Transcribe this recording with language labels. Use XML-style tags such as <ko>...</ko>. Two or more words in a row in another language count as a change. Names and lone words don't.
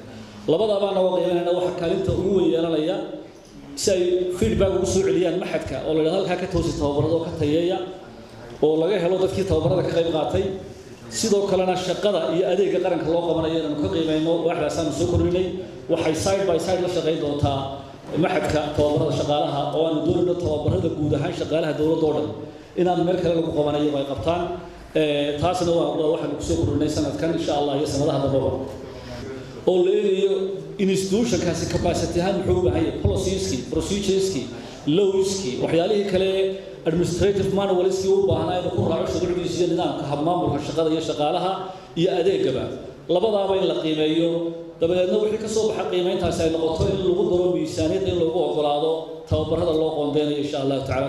<so>labadaba naga qiimeynayna waxa kaalinta ugu weyn yeelanaya si ay feedback ugu soo celiyaan maxadka oo la yiraahdo halka ka toosi tababarada oo ka tayeeya oo laga helo dadkii tababarada ka qayb qaatay. sidoo kalena shaqada iyo adeegga qaranka loo qabanayo inaan ka qiimeyno waxdaas aan soo kordhinay waxay</so> <en>side by side</en> <so>la shaqeyn doontaa maxadka tababarada shaqaalaha oo aan doonayno tababarada guud ahaan shaqaalaha dawladda oo dhan inaan meel kale lagu qabanayo ay qabtaan. taasna waa waxaan ku soo kordhinay sanadkan</so> <ar>إن شاء الله</ar> <so>iyo sanadaha dambaba oo leeyahay institution-kaasi capacity ahaan wuxuu u baahan yahay</so> <en>policies-ki, procedures-ki,</en> <so>laws-ki, waxyaalihii kale</so> <en>administrative manuals-ki</en> <so>u baahnaa inuu ku raaco shuruucdiisa iyo nidaamka habmaamulka shaqada iyo shaqaalaha iyo adeegaba. labadaaba in la qiimeeyo dabadeedna wixii ka soo baxa qiimeyntaasi ay noqoto in lagu daro miisaaniyad in lagu ogolaado tababarada loo qoondeynayo</so> <ar>إن شاء الله تعالى.</ar>